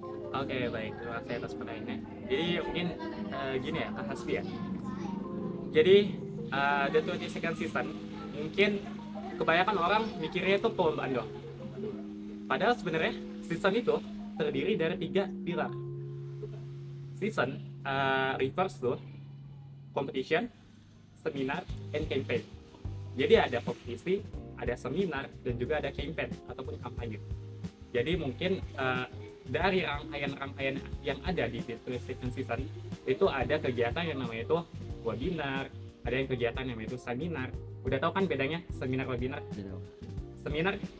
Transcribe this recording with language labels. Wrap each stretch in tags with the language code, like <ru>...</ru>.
<id>Oke, baik, terima kasih atas pertanyaannya. Jadi mungkin gini ya, Kak Hasbi ya. Jadi The 22nd season mungkin kebanyakan orang mikirnya itu perlombaan doang. Padahal sebenarnya season itu terdiri dari 3 pilar.</id> <en>Season refers to competition, seminar, and campaign.</en> <id>Jadi ada kompetisi, ada seminar, dan juga ada campaign ataupun kampanye. Jadi mungkin dari rangkaian-rangkaian yang ada di 22nd season itu ada kegiatan yang namanya itu webinar, ada yang kegiatan yang namanya itu seminar. Udah tahu kan bedanya seminar webinar? Seminar</id>